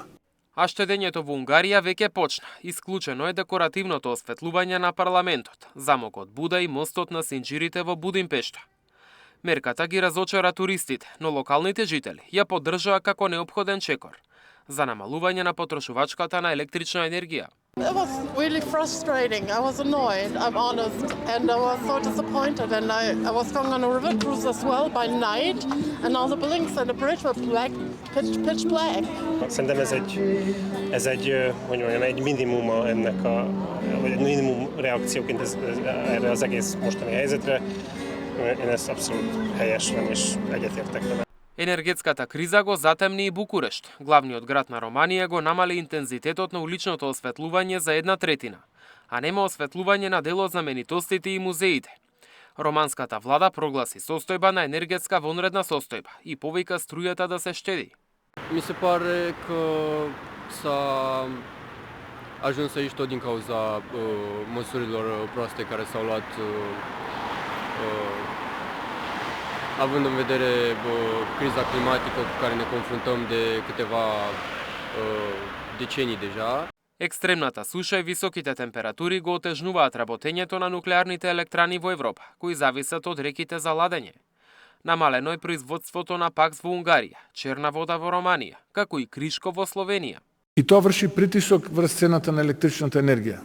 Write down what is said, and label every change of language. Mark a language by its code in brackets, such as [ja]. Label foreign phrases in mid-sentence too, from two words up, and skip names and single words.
[mk] А штедењето во Унгарија веќе почна. Исклучено е декоративното осветлување на парламентот, замокот Буда и мостот на Синџирите во Будимпешта. Мерката ги разочара туристите, но локалните жители ја поддржаа како неопходен чекор за намалување на потрошувачката на електрична енергија. [en] It was really frustrating. I was annoyed, I'm honest, and I was so disappointed. And I was going on a river cruise as well by night, and all the buildings and the bridge were black, pitch black. [hu] Szerintem ez egy minimuma ennek vagy egy minimum reakcióként erre az egész mostani helyzetre. Én ezt abszolút helyesen és egyetértek vele. [mk] Енергетската криза го затемни и Букурешт. Главниот град на Романија го намали интензитетот на уличното осветлување за 1/3, а нема осветлување на дел од знаменитостите и музеите. Романската влада прогласи состојба на енергетска вонредна состојба и повика струјата да се штеди. [ro] Mi se pare că s-a ajuns aici tot din cauza măsurilor proaste care s-au luat având în vedere criza climatică cu care ne confruntăm de câteva decenii deja. [mk] Екстремната суша и високите температури го отежнуваат работењето на нуклеарните електрани во Европа, кои зависат од реките за ладење. Намалено е производството на пакс во Унгарија, черна вода во Романија, како и кришко во Словенија. И тоа врши притисок врз цената на електричната енергија.